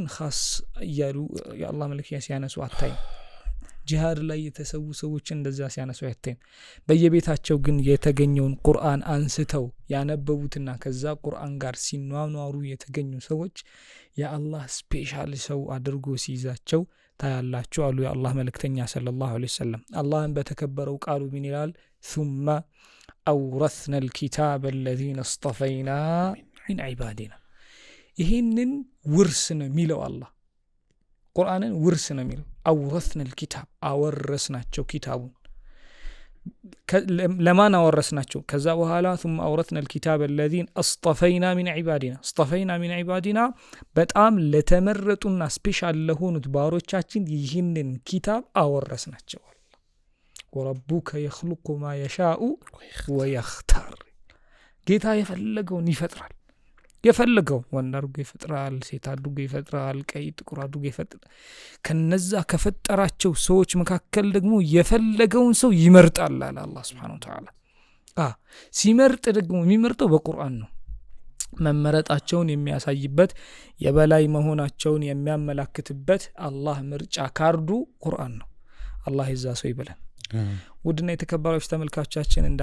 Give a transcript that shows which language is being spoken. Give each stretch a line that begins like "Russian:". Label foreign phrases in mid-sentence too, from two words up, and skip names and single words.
Amharic: ኻስ ያሉ የአላህ መልእክተኛ ሲያነሱ አታይም ጂሃድ ላይ የተሰዉ ሰዎችን እንደዛ ሲያነሱ አታይም በየቤታቸው ግን የተገኘውን ቁርአን አንስተው ያነበቡትና ከዛ ቁርአን ጋር ሲኗኗሩ የተገኙ ሰዎች የአላህ ስፔሻል ሰው አድርጎ ሲይዛቸው ታያላችሁ አሉ የአላህ መልእክተኛ
Arabic: صلى الله عليه وسلم
Amharic: አላህን በተከበረው ቃሉ ምን ይላል
Arabic: ثم أورثنا الكتاب الذين اصطفينا من عبادنا
Amharic: ይሄንን ውርስ ነው የሚለው አላህ ቁርአንን ውርስ ነው የሚለው
Arabic: أورثنا الكتاب
Amharic: አወረስናቸው ኪታቡን ለማን አወረስናቸው ከዛ በኋላ
Arabic: ثم أورثنا الكتاب الذين اصطفينا من عبادنا
Amharic: በጣም ለተመረጡና ስፔሻል ለሆኑት ባሮቻችን ይህንን ኪታብ አወረስናቸው
Arabic: وربك يخلق ما يشاء ويختار
Amharic: ጌታ የፈለገውን ይፈጥራል የፈለገው ወንድ አድርጎ ይፈጥራል ሴት አድርጎ ይፈጥራል ቀይ ጥቁር አድርጎ ይፈጥራል ከነዛ ከፈጠራቸው ሰዎች መካከል ደግሞ የፈለገውን ሰው ይመርጣል አለ አላህ
Arabic: سبحانه وتعالى
Amharic: ሲመርጥ ደግሞ የሚመርጠው በቁርአን ነው መመረጣቸውን የሚያሳይበት የበላይ መሆናቸውን የሚያመላክትበት አላህ ምርጫ ካርዱ ቁርአን ነው አላህ ይዛ ሰው ይበለን ውድና የተከበራችሁ ተመልካቾቻችን እንደ